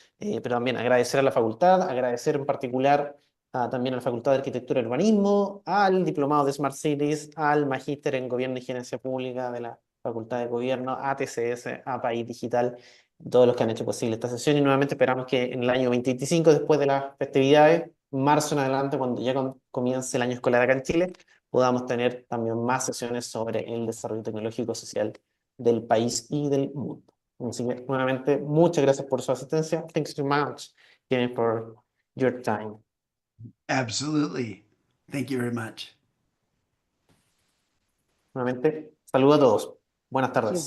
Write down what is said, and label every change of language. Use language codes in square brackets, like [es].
[es] Pero también agradecer a la facultad, agradecer en particular también a la Facultad de Arquitectura y Urbanismo, al Diplomado de Smart Cities, al Magíster en Gobierno y Gerencia Pública de la Facultad de Gobierno, a TCS, a País Digital, todos los que han hecho posible esta sesión. Y nuevamente esperamos que en el año 2025, después de las festividades, marzo en adelante, cuando ya comience el año escolar acá en Chile, podamos tener también más sesiones sobre el desarrollo tecnológico social del país y del mundo. Así que, nuevamente, muchas gracias por su asistencia. [en] Thanks so much, Kevin, for your time. Absolutely. Thank you very much. [es] Nuevamente, saludos a todos. Buenas tardes.